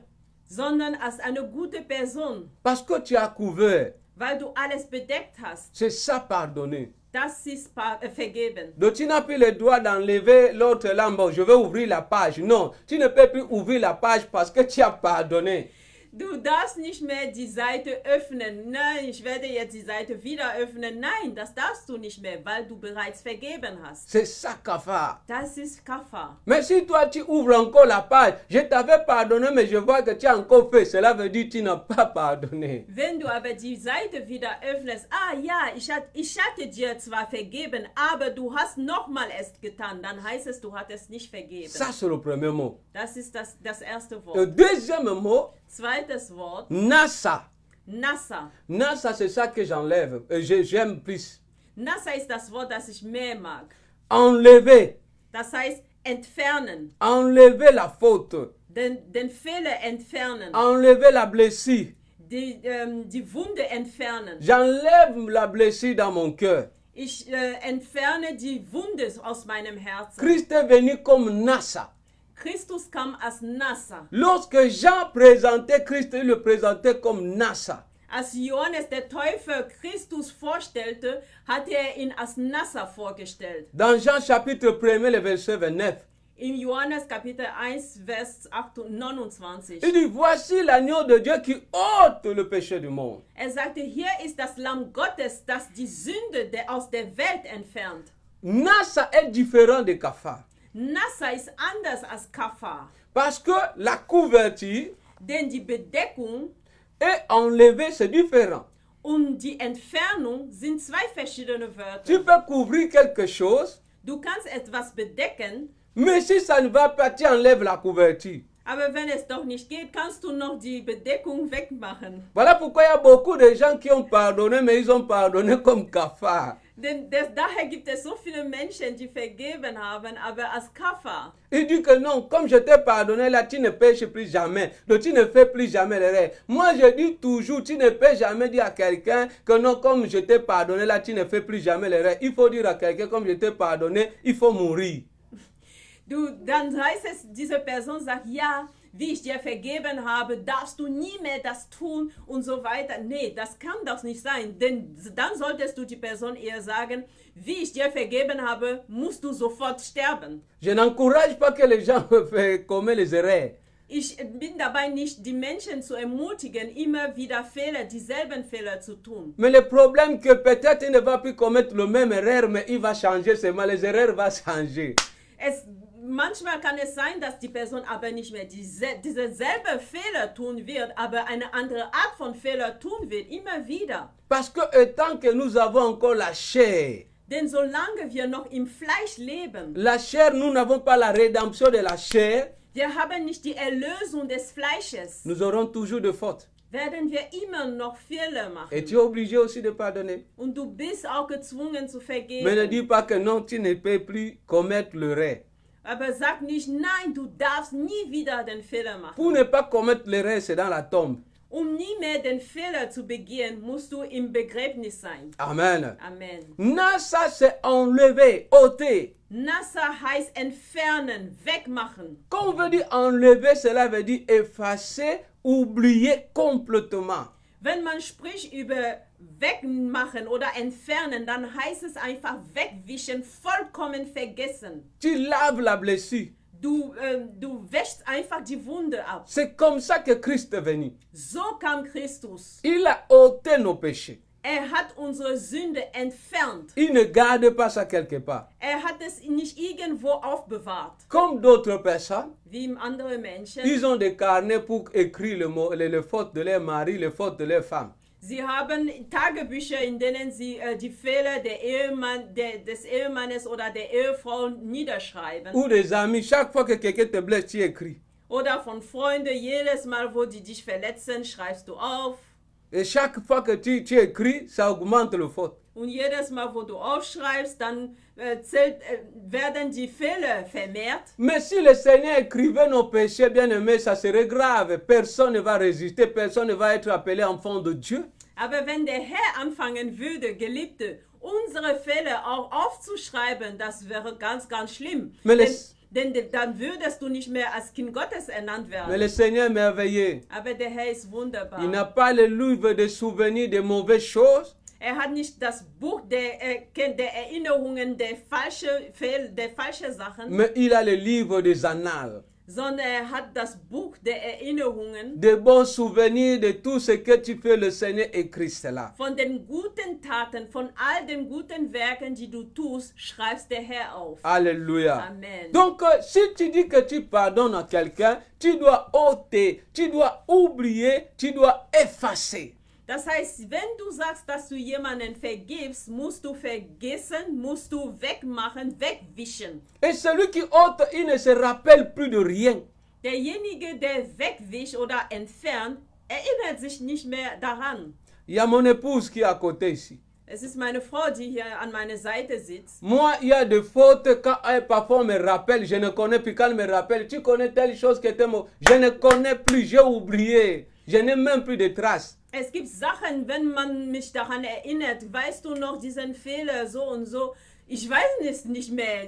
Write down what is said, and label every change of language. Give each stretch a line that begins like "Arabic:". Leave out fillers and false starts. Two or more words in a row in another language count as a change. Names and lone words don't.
German: sondern als eine gute Person,
French: Parce que tu as couvert.
German: weil du alles bedeckt hast.
French: C'est ça pardonner.
German: Das ist vergeben.
French: Donc tu n'as plus le droit d'enlever l'autre là, bon, je vais ouvrir la page. Non, tu ne peux plus ouvrir la page parce que tu as pardonné.
German: Du darfst nicht mehr die Seite öffnen. Nein, ich werde jetzt die Seite wieder öffnen. Nein, das darfst du nicht mehr, weil du bereits vergeben hast.
French: C'est ça kafar.
German: Das ist Kafar.
French: Mais si toi tu ouvres encore la page, je t'avais pardonné mais je vois que tu as encore fait, cela veut dire que tu n'as pas pardonné.
German: Wenn du aber die Seite wieder öffnest, ja, ich hatte dir zwar vergeben, aber du hast nochmal es getan, dann heißt es, du hattest nicht vergeben.
French: Ça c'est le premier mot.
German: Das ist das erste
French: Le
German: Wort.
French: deuxième mot,
German: Zweites Wort,
French: nasa.
German: Nasa.
French: Nasa c'est ça que j'enlève, j'aime plus.
German: Nasa ist das Wort, das ich mehr mag.
French: Enlever,
German: Das heißt entfernen,
French: enlever la faute,
German: den Fehler entfernen,
French: enlever la blessure.
German: die Wunde entfernen.
French: J'enlève la blessure dans mon cœur.
German: Ich entferne die Wunde aus meinem Herzen.
French: Christ est venu comme Nasa.
German: Christus kam als Nasa.
French: Lorsque Jean présentait Christ, il le présentait comme Nasa.
German: Als Johannes der Täufer Christus vorstellte, hatte ihn als Nasa vorgestellt.
French: Dans Jean chapitre 1, le verset 29,
German: In Johannes Kapitel 1, Vers 29.
French: il dit, voici l'agneau de Dieu qui ôte le péché du monde.
German: Er sagte, hier ist das Lamm Gottes, das die Sünde aus der Welt entfernt.
French: Nasa est différent de Kafar.
German: Nasa ist anders als Kafar.
French: Parce que la couverture
German: Denn die Bedeckung
French: est enlevée, c'est différent.
German: Und die Entfernung sind zwei verschiedene
French: Tu
German: Wörter.
French: peux couvrir quelque chose,
German: Du kannst etwas bedecken,
French: mais si ça ne va pas, tu enlèves la couverture.
German: aber wenn es doch nicht geht, kannst du noch die Bedeckung wegmachen.
French: Voilà pourquoi il y a beaucoup de gens qui ont pardonné, mais ils ont pardonné comme cafards.
German: Denn daher gibt es so viele Menschen, die vergeben haben, aber als Kaffer.
French: Il dit que non, comme je t'ai pardonné là, tu ne pêches plus jamais. Donc tu ne fais plus jamais l'erreur. Moi je dis toujours, tu ne peux jamais dire à quelqu'un que non, comme je t'ai pardonné là, tu ne fais plus jamais l'erreur. Il faut dire à quelqu'un, comme je t'ai pardonné, il faut mourir.
German: Dann heißt es, diese Person sagt, ja, wie ich dir vergeben habe, darfst du nie mehr das tun und so weiter. Nee, das kann doch nicht sein, denn dann solltest du die Person eher sagen, wie ich dir vergeben habe, musst du sofort sterben.
French: Je n'encourage pas que les gens commettent les erreurs.
German: Ich bin dabei nicht, die Menschen zu ermutigen, immer wieder dieselben Fehler zu tun.
French: Mais le problème que peut-être il ne va plus commettre le même erreur, mais il va changer seulement, les erreurs vont changer.
German: Manchmal kann es sein, dass die Person aber nicht mehr dieselbe Fehler tun wird, aber eine andere Art von Fehler tun wird, immer wieder.
French: Parce que tant que nous avons encore la chair,
German: Denn solange wir noch im Fleisch leben,
French: la chair, nous n'avons pas la rédemption de la chair,
German: wir haben nicht die Erlösung des Fleisches,
French: nous aurons toujours de fautes.
German: werden wir immer noch Fehler
French: Et
German: machen.
French: tu es obligé aussi de pardonner.
German: Und du bist auch gezwungen zu
French: Mais ne dis
German: vergeben.
French: pas que non, tu ne peux plus commettre l'erreur.
German: Aber sag nicht, nein, du darfst nie wieder den Fehler machen.
French: Pour ne pas commettre l'erreur, c'est dans la tombe.
German: Um nie mehr den Fehler zu begehen, musst du im Begräbnis sein.
French: Amen.
German: Amen.
French: Nasa, c'est enlever, ôter.
German: Nasa heißt entfernen, wegmachen.
French: Quand on veut dire enlever, cela veut dire effacer, oublier complètement.
German: Wenn man spricht über wegmachen oder entfernen, dann heißt es einfach wegwischen, vollkommen vergessen.
French: Tu laves la blessure.
German: Du wäschst einfach die Wunde ab.
French: C'est comme ça que Christ est venu.
German: So kam Christus.
French: Il a ôté nos péchés.
German: Hat unsere Sünde entfernt.
French: Il ne garde pas ça quelque part.
German: Hat es nicht irgendwo aufbewahrt.
French: Comme d'autres personnes,
German: Wie andere Menschen.
French: ils ont des carnets pour écrire les fautes de leur mari, les fautes de leur femme.
German: Sie haben Tagebücher, in denen sie die Fehler des Ehemannes oder der Ehefrau niederschreiben.
French: Ou des amis, chaque fois que quelqu'un te blesse, tu écris.
German: Oder von Freunden, jedes Mal, wo die dich verletzen, schreibst du auf.
French: Et chaque fois que tu écris, ça augmente le faute.
German: Und jedes Mal, wo du aufschreibst, dann werden die Fehler vermehrt.
French: Mais si le Seigneur écrivait nos péchés, bien aimés, ça serait grave. Personne ne va résister, personne ne va être appelé enfant de Dieu.
German: Aber wenn der Herr anfangen würde, Geliebte, unsere Fehler auch aufzuschreiben, das wäre ganz, ganz schlimm. Denn dann würdest du nicht mehr als Kind Gottes ernannt werden.
French: Mais le Seigneur est merveilleux.
German: Aber der Herr ist wunderbar.
French: Il n'a pas le livre de souvenirs de mauvaises choses.
German: Hat nicht das Buch der Erinnerungen der falschen Sachen,
French: mais il a le livre des annales.
German: Sondern hat das Buch der Erinnerungen.
French: De bons souvenirs de tout ce que tu fais, le Seigneur écrit cela.
German: Von den guten Taten, von all den guten Werken, die du tust, schreibst der Herr auf.
French: Alléluia.
German: Amen.
French: Donc, si tu dis que tu pardonnes à quelqu'un, tu dois ôter, tu dois oublier, tu dois effacer.
German: Das heißt, wenn du sagst, dass du jemanden vergibst, musst du vergessen, musst du wegmachen, wegwischen.
French: Et celui qui ôte, il ne se rappelle plus de rien.
German: Derjenige, der wegwischt oder entfernt, erinnert sich nicht mehr daran.
French: Il y a mon épouse qui est à côté ici.
German: Es ist meine Frau, die hier an meiner Seite sitzt.
French: Moi, il y a des fautes quand parfois on me rappelle, je ne connais plus. Quand elle me rappelle, tu connais telle chose que je ne connais plus, j'ai oublié. Je n'ai même plus de traces.
German: Es gibt Sachen, wenn man mich daran erinnert, weißt du noch diesen Fehler so und so. Ich weiß es nicht mehr.